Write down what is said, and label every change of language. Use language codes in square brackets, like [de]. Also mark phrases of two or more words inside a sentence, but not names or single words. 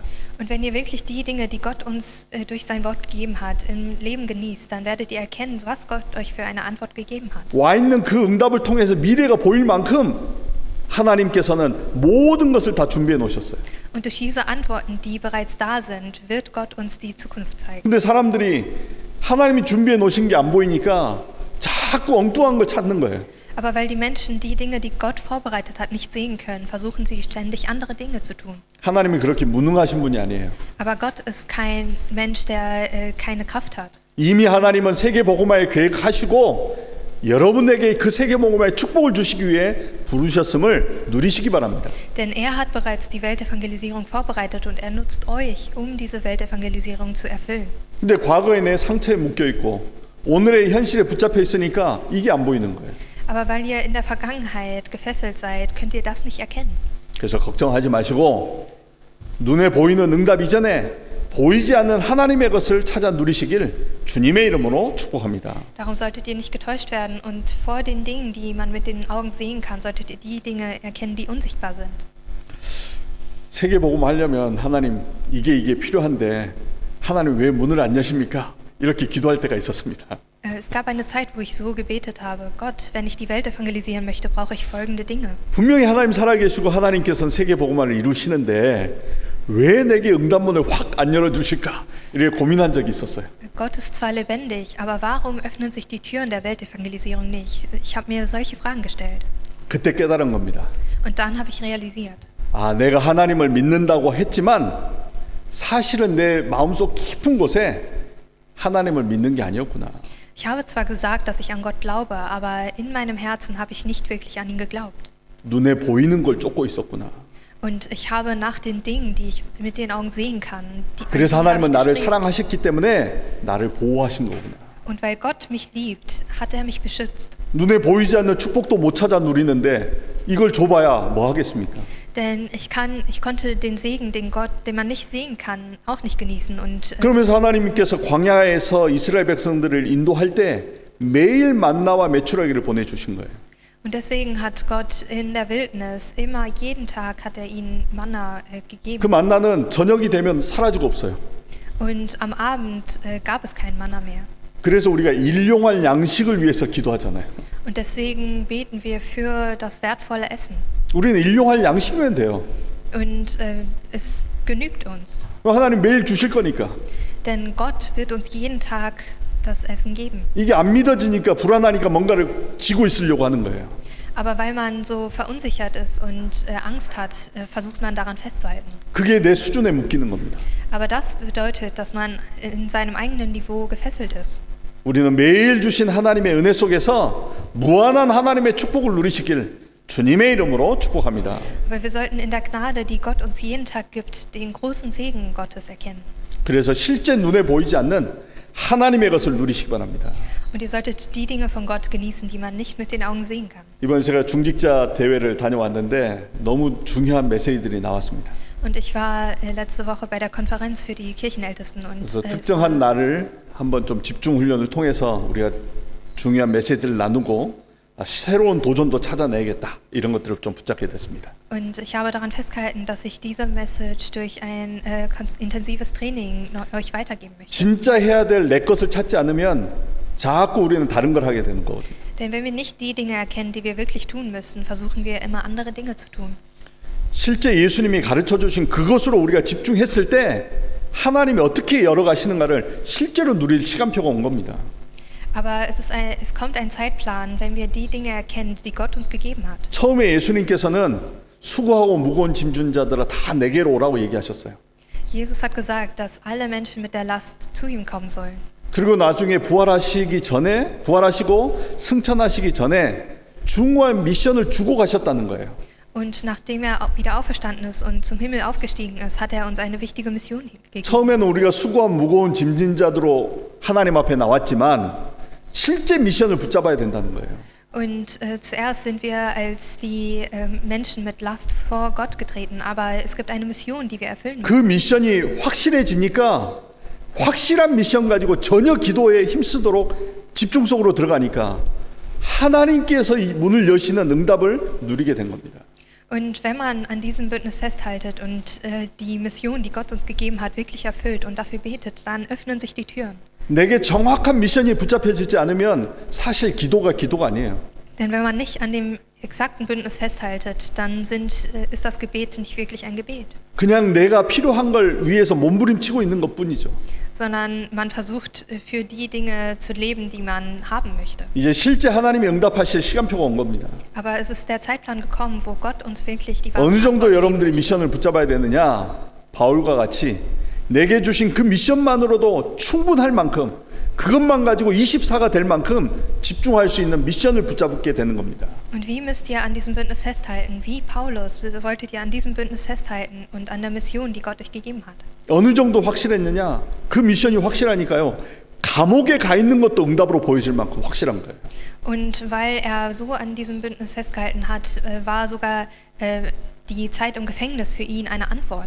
[de] Und wenn ihr wirklich die Dinge, die Gott uns durch sein Wort gegeben hat, im Leben genießt, dann werdet ihr erkennen, was Gott euch für eine Antwort gegeben hat. [ko] 와 있는 그 응답을 통해서 미래가 보일 만큼 하나님께서는 모든 것을 다 준비해 놓으셨어요. [de] Und durch diese Antworten, die bereits da sind, wird Gott uns die Zukunft zeigen. [ko] 근데 사람들이 하나님이 준비해 놓으신 게 안 보이니까 자꾸 엉뚱한 걸 찾는 거예요. [de] Aber weil die Menschen die Dinge, die Gott vorbereitet hat, nicht sehen können, versuchen sie ständig andere Dinge zu tun. [ko] 하나님이 그렇게 무능하신 분이 아니에요. [de] Aber Gott ist kein Mensch, der keine Kraft hat. [ko] 이미 하나님은 세계 복음화의 계획하시고 여러분에게 그 세계 복음화의 축복을 주시기 위해 부르셨음을 누리시기 바랍니다. [de] Denn er hat bereits die Weltevangelisierung vorbereitet und er nutzt euch, um diese Weltevangelisierung zu erfüllen. [ko] 근데 과거에 내 상처에 묶여 있고 오늘의 현실에 붙잡혀 있으니까 이게 안 보이는 거예요. [de] Aber weil ihr in der Vergangenheit gefesselt seid, könnt ihr das nicht erkennen. [ko] 그래서 걱정하지 마시고 눈에 보이는 응답 이전에 보이지 않는 하나님의 것을 찾아 누리시길 주님의 이름으로 축복합니다. [de] Darum solltet ihr nicht getäuscht werden und vor den Dingen, die man mit den Augen sehen kann, solltet ihr die Dinge erkennen, die unsichtbar sind. [ko] 세계 복음 하려면 하나님 이게 필요한데 하나님 왜 문을 안 여십니까? 이렇게 기도할 때가 있었습니다. [de] Es gab eine Zeit, wo ich so gebetet habe, Gott, wenn ich die Welt evangelisieren möchte, brauche ich folgende Dinge. [ko] 분명히 하나님 살아계시고 하나님께서는 세계 복음화를 이루시는데 왜 내게 응답문을 확 안 열어주실까? 이렇게 고민한 적이 있었어요. [de] Gott ist zwar lebendig, aber warum öffnen sich die Türen der Weltevangelisierung nicht? Ich habe mir solche Fragen gestellt. [ko] 그때 깨달은 겁니다. [de] Und dann habe ich realisiert, [ko] 아, 내가 하나님을 믿는다고 했지만 사실은 내 마음속 깊은 곳에 하나님을 믿는 게 아니었구나. [de] ich habe zwar gesagt, dass ich an Gott glaube, aber in meinem Herzen habe ich nicht wirklich an ihn geglaubt. [ko] 눈에 보이는 걸 쫓고 있었구나. [de] Und ich habe nach den Dingen, die ich mit den Augen sehen kann, [ko] 그래서 [de] die habe [ko] 하나님은 [de] ich [ko] 나를 [de] gestrebt. [ko] 사랑하셨기 때문에 나를 보호하신 거구나. [de] Und weil Gott mich liebt, hat er mich beschützt. [ko] 눈에 보이지 않는 축복도 못 찾아 누리는데 이걸 줘봐야 뭐 하겠습니까? [de] Denn ich konnte den Segen, den man nicht sehen kann, auch nicht genießen. Und [ko] 그러면서 하나님께서 광야에서 이스라엘 백성들을 인도할 때 매일 만나와 메추라기를 보내주신 거예요. [de] Und deswegen hat Gott in der Wildnis immer jeden Tag hat er ihnen Manna 그 gegeben. [ko] 만나는 저녁이 되면 사라지고 없어요. [de] Und am Abend gab es kein Manna mehr. [ko] 그래서 우리가 일용할 양식을 위해서 기도하잖아요. [de] Und deswegen beten wir für das wertvolle Essen. [ko] 우리는 일용할 양식이면 돼요. [de] Und es genügt uns. [ko] 하나님 매일 주실 거니까. [de] Denn Gott wird uns jeden Tag das Essen geben. [ko] 이게 안 믿어지니까 불안하니까 뭔가를 쥐고 있으려고 하는 거예요. [de] Aber weil man so verunsichert ist und Angst hat, versucht man daran festzuhalten. [ko] 그게 내 수준에 묶이는 겁니다. [de] Aber das bedeutet, dass man in seinem eigenen Niveau gefesselt ist. [ko] 우리는 매일 주신 하나님의 은혜 속에서 무한한 하나님의 축복을 누리시길 주님의 이름으로 축복합니다. [de] Aber wir sollten in der Gnade, die Gott uns jeden Tag gibt, den großen Segen Gottes erkennen. [ko] 그래서 실제 눈에 보이지 않는 하나님의 것을 누리시기 바랍니다. [de] Und ihr solltet die Dinge von Gott genießen, die man nicht mit den Augen sehen kann. [ko] 이번에 제가 중직자 대회를 다녀왔는데 너무 중요한 메시지들이 나왔습니다. [de] Und ich war letzte Woche bei der Konferenz für die Kirchenältesten und [ko] 그래서 특정한 날을 한번 좀 집중 훈련을 통해서 우리가 중요한 메시지를 나누고 새로운 도전도 찾아내야겠다 이런 것들을 좀 붙잡게 됐습니다. [de] Und ich habe daran festgehalten, dass ich diese Message durch ein intensives Training euch weitergeben möchte. [ko] 진짜 해야 될 내 것을 찾지 않으면 자꾸 우리는 다른 걸 하게 되는 거거든요. [de] Denn wenn wir nicht die Dinge erkennen, die wir wirklich tun müssen, versuchen wir immer andere Dinge zu tun. [ko] 실제 예수님이 가르쳐 주신 그것으로 우리가 집중했을 때 하나님이 어떻게 열어가시는가를 실제로 누릴 시간표가 온 겁니다. [de] Aber es kommt ein Zeitplan, wenn wir die Dinge erkennen, die Gott uns gegeben hat. [ko] 처음에 예수님께서는 수고하고 무거운 짐진 자들아 다 내게로 오라고 얘기하셨어요. [de] Jesus hat gesagt, dass alle Menschen mit der Last zu ihm kommen sollen. [ko] 그리고 나중에 부활하시고 승천하시기 전에 중요한 미션을 주고 가셨다는 거예요. [de] Und nachdem er wieder auferstanden ist und zum Himmel aufgestiegen ist, hat er uns eine wichtige Mission gegeben. [ko] 처음에는 우리가 수고한 무거운 짐진 자들로 하나님 앞에 나왔지만 실제 미션을 붙잡아야 된다는 거예요. [de] Und zuerst sind wir als die Menschen mit Last vor Gott getreten, aber es gibt eine Mission, die wir erfüllen 그 müssen. [ko] 미션이 확실해지니까 확실한 미션 가지고 전혀 기도에 힘쓰도록 집중 속으로 들어가니까 하나님께서 이 문을 여시는 응답을 누리게 된 겁니다. [de] Und wenn man an diesem Bündnis festhaltet und die Mission, die Gott uns gegeben hat, wirklich erfüllt und dafür betet, dann öffnen sich die Türen. [ko] 내게 정확한 미션이 붙잡혀지지 않으면 사실 기도가 아니에요. [de] Denn wenn man nicht an dem exakten Bündnis festhaltet, dann ist das Gebet nicht wirklich ein Gebet, [ko] 그냥 내가 필요한 걸 위해서 몸부림치고 있는 것뿐이죠. [de] sondern man versucht für die Dinge zu leben, die man haben möchte. [ko] 이제 실제 하나님이 응답하실 시간표가 온 겁니다. [de] Aber es ist der Zeitplan gekommen, wo Gott uns wirklich die [ko] 어느 정도 [de] Antwort [ko] 여러분들이 [de] geben [ko] 미션을 붙잡아야 되느냐? 바울과 같이 내게 주신 그 미션만으로도 충분할 만큼 그것만 가지고 24가 될 만큼 집중할 수 있는 미션을 붙잡게 되는 겁니다. [de] Und wie müsst ihr an diesem Bündnis festhalten? Wie Paulus solltet ihr an diesem Bündnis festhalten und an der Mission, die Gott euch gegeben hat. [ko] 어느 정도 확실했느냐? 그 미션이 확실하니까요. 감옥에 가 있는 것도 응답으로 보여질 만큼 확실한 거예요. [de] Und weil er so an diesem Bündnis festgehalten hat, war sogar die Zeit im Gefängnis für ihn eine Antwort.